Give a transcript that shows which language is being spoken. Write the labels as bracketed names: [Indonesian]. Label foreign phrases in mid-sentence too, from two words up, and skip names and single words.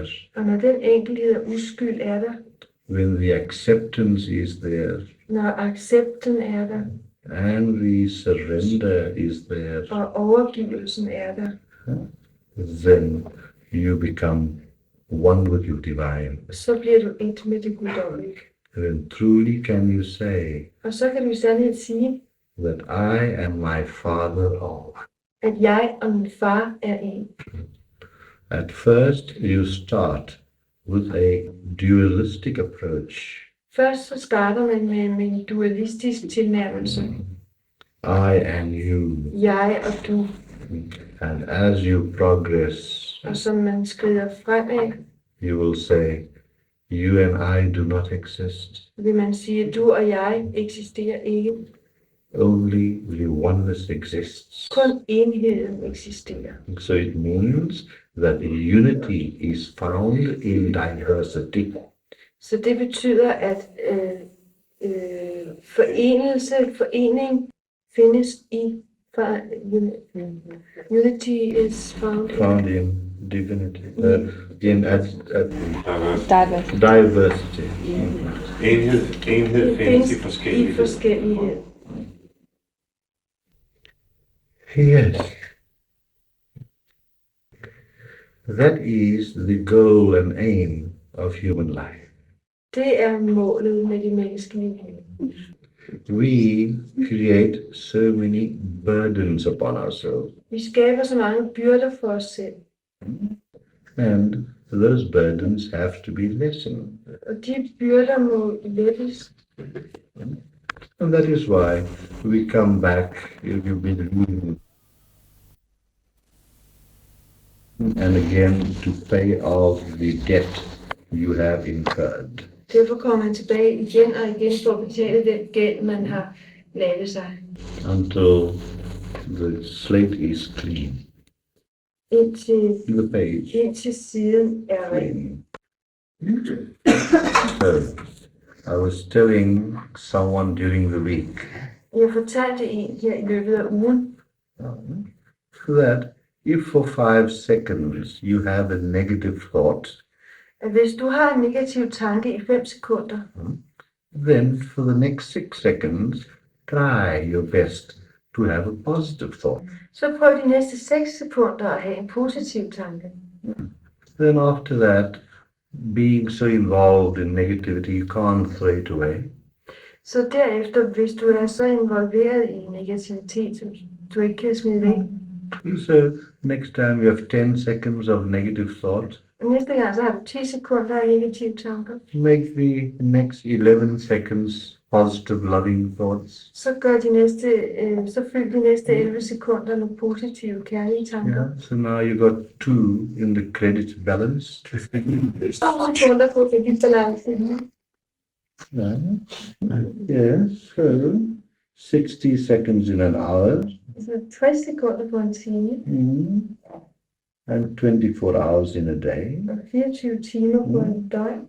[Danish] Og når den enkelhed og uskyld er der, [English] when the acceptance is there, [Danish] når accepten er der, [English] and the surrender is there, [Danish] og overgivelsen er der, [English] then you become one with your divine. [Danish] så bliver du et med det guddommelige. [English] And then truly can you say [Danish] Og så kan du i sandhed sige, [English] that I and my Father are one. [Danish] at jeg og min far er en. [English] At first you start with a dualistic approach. [Danish] Først så starter man med en dualistisk tilnærmelse. [English] I and you. [Danish] Jeg og du. [English] And as you progress, [Danish] Og som man skrider fremad, [English] you will say, you and I do not exist. [Danish] vil man sige, at du og jeg eksisterer ikke. [English] Only the oneness exists. [Danish] Kun enheden eksisterer. [English] So it means that unity is found in diversity. [Danish] Så det betyder, at forening findes i [English] unity is found In divinity, in at Diversity. diversity. [Danish] Enhed findes i forskellighed. forskellighed. [English] Yes. That is the goal and aim of human life. [Danish] Det er målet med det menneskelige liv. [English] We create so many burdens upon ourselves, [Danish] Vi skaber så mange byrder for os selv, [English] and those burdens have to be lessened. [Danish] og de byrder må lettes. [English] And that is why we come back, if you've been reading, and again to pay off the debt you have incurred. [Danish] Derfor kommer han tilbage igen og igen for at betale den gæld, man har lavet sig, [English] Until the slate is clean, the page [Danish] indtil siden er ren. [English] clean. So, I was telling someone during the week [Danish] Jeg fortalte en her i løbet af ugen, [English] that if for 5 seconds you have a negative thought, [Danish] at hvis du har en negativ tanke i 5 sekunder, [English] then for the next 6 seconds, try your best to have a positive thought. [Danish] så prøv de næste 6 sekunder at have en positiv tanke. [English] Then after that, being so involved in negativity, you can't throw it away. [Danish] Så derefter, hvis du er så involveret i negativitet, som du ikke kan smide væk, [English] So next time you have 10 seconds of negative thought, [Danish] næste gang så har du 10 sekunder af negative tanker, [English] make the next 11 seconds positive, loving thoughts. [Danish] så så fyld de næste 11 sekunder med positive, kærlige tanker. [English] Yeah. So now you got 2 in the credit balance. [Danish] 2 sekunder på kreditbalancen. [English] Yes. So 60 seconds in an hour. [Danish] Så 60 sekunder på en time, [English] And 24 hours in a day. [Danish] og 24 timer på en døgn.